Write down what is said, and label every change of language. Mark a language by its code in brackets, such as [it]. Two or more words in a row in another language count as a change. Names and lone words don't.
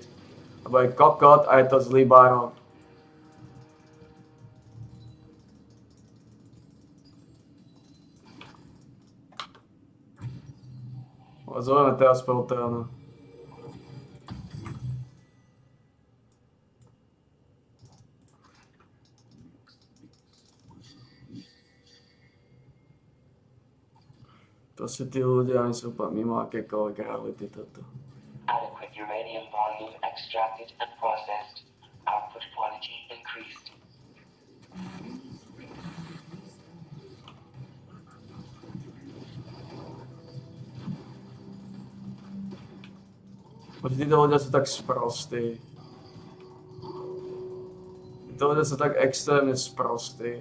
[sk] Lebo je kokot a je to zlý baron. Zvolíme teraz Proteana. Proste tí ľudia, oni sú úplne mimo akékoľvek reality toto. [en] Adequate uranium volume extracted and processed. Output quality increased. [sk] Títo ľudia sú tak sprostí. Títo ľudia sú tak extrémne sprostí.